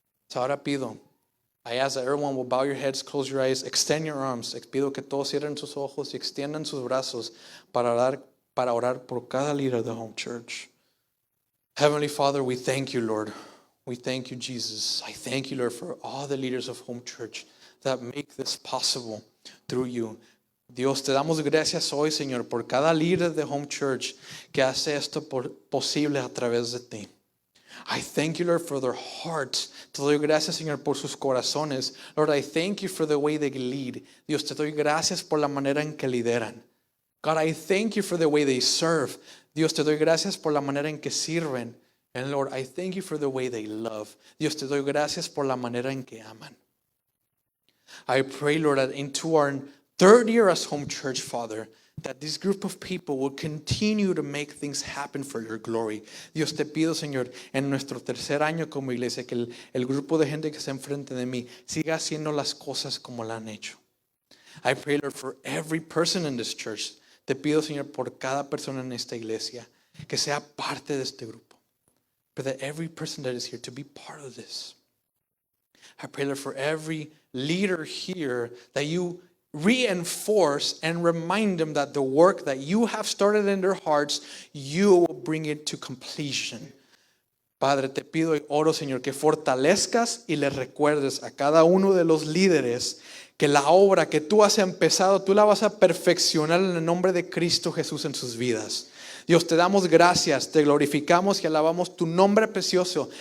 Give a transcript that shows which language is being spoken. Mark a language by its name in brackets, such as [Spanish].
[English] So [Spanish] ahora pido, [English] I ask that everyone will bow your heads, close your eyes, extend your arms. [Spanish] Pido que todos cierren sus ojos y extiendan sus brazos para orar por cada líder de Home Church. [English] Heavenly Father, we thank you, Lord. We thank you, Jesus. I thank you, Lord, for all the leaders of Home Church that make this possible through you. [Spanish] Dios, te damos gracias hoy, Señor, por cada líder de Home Church que hace esto posible a través de ti. [English] I thank you, Lord, for their hearts. [Spanish] Te doy gracias, Señor, por sus corazones. [English] Lord, I thank you for the way they lead. [Spanish] Dios, te doy gracias por la manera en que lideran. [English] God, I thank you for the way they serve. [Spanish] Dios, te doy gracias por la manera en que sirven. [English] And Lord, I thank you for the way they love. [Spanish] Dios, te doy gracias por la manera en que aman. [English] I pray, Lord, that into our third year as Home Church, Father, that this group of people will continue to make things happen for your glory. [Spanish] Dios, te pido, Señor, en nuestro tercer año como iglesia, que el grupo de gente que está enfrente de mí siga haciendo las cosas como la han hecho. [English] I pray, Lord, for every person in this church. [Spanish] Te pido, Señor, por cada persona en esta iglesia, que sea parte de este grupo. [English] But that every person that is here to be part of this. I pray, Lord, for every leader here, that you reinforce and remind them that the work that you have started in their hearts, you will bring it to completion. [Spanish] Padre, te pido y oro, Señor, que fortalezcas y le recuerdes a cada uno de los líderes que la obra que tú has empezado, tú la vas a perfeccionar en el nombre de Cristo Jesús en sus vidas. Dios, te damos gracias, te glorificamos y alabamos tu nombre precioso.